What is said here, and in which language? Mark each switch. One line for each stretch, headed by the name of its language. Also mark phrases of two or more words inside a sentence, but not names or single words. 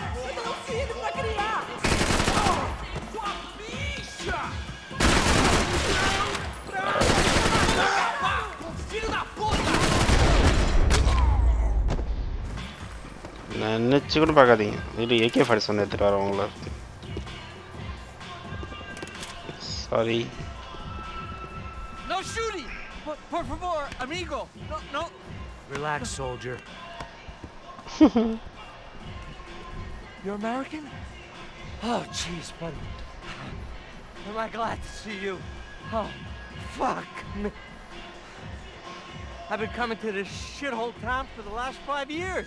Portuguese: Eu tenho um filho pra criar. Sua bicha! Filho da puta!
Tamil: நினச்சி கூட பார்க்காதீங்க. இது AK-47 எடுத்துகிட்டு வரவங்கள. சாரி.
English: No shooting!
Portuguese: Por favor, amigo!
English: No. Relax, soldier. You're American? Oh, jeez, buddy. Am I glad to see you? Oh, fuck me. I've been coming to this shithole town for the last 5 years.